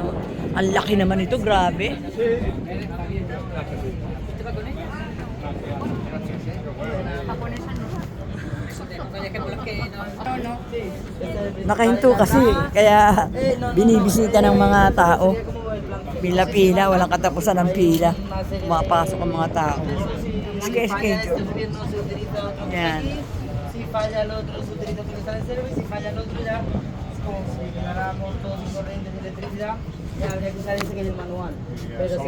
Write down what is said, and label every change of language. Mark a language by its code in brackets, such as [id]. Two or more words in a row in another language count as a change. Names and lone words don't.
[tl] Ang laki naman ito, grabe. Nakahinto kasi, kaya binibisita ng mga tao. Pila-pila, walang katapusan ng pila. Pumapasok ang mga tao. Schedule. Yan. [es] Si falla el otro, se utiliza porque está en servicio, si falla el otro ya, es como si ganáramos todos sin corriente de electricidad, ya habría que usar ese que es el manual. Pero